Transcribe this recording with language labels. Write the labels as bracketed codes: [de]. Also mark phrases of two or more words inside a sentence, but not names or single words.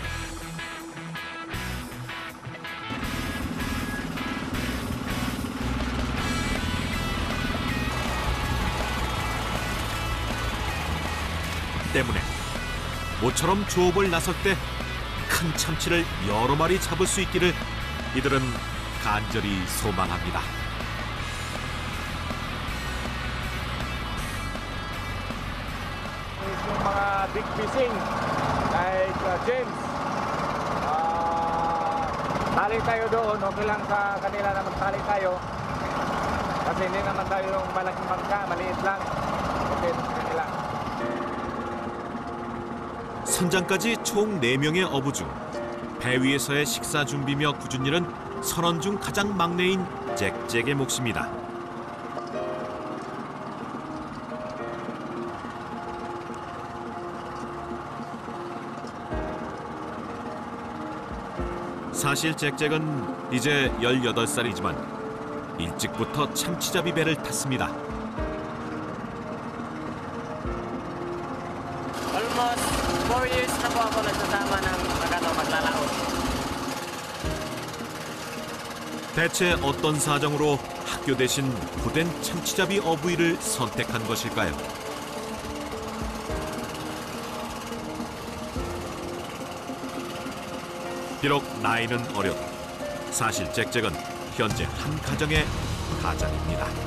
[ko] 때문에 모처럼 조업을 나설 때 큰 참치를 여러 마리 잡을 수 있기를 이들은 간절히 소망합니다. [tl] yung mga [en] big fishing like James. [tl] Tali tayo doon, okay lang sa kanila na magtali tayo. Kasi hindi naman tayo yung malaking bangka, maliit lang. Okay sa kanila. [ko] 선장까지 총 4명의 어부 중 배 위에서의 식사 준비며 굳은 일은 선원 중 가장 막내인 잭잭의 몫입니다. 사실 잭잭은 이제 18살이지만 일찍부터 참치잡이 배를 탔습니다. [en] Almost 4 years [tl] na po ako nagsasama ng maglalaot. [ko] 대체 어떤 사정으로 학교 대신 고된 참치잡이 어부일을 선택한 것일까요? 비록 나이는 어려도 사실 잭잭은 현재 한 가정의 가장입니다.